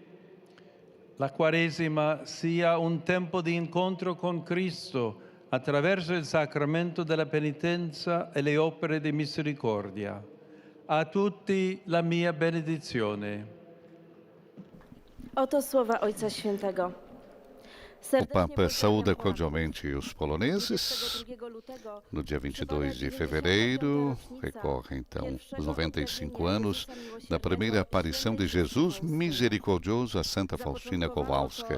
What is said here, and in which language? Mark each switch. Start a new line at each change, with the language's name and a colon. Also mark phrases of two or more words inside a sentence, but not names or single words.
Italian: La Quaresima sia un tempo di incontro con Cristo attraverso il sacramento della penitenza e le opere di misericordia. A tutti la mia benedizione.
Polish: Oto słowa Ojca Świętego.
Portuguese: O Papa saúda cordialmente os poloneses. No dia 22 de fevereiro, recorre então os 95 anos da primeira aparição de Jesus misericordioso a Santa Faustina Kowalska.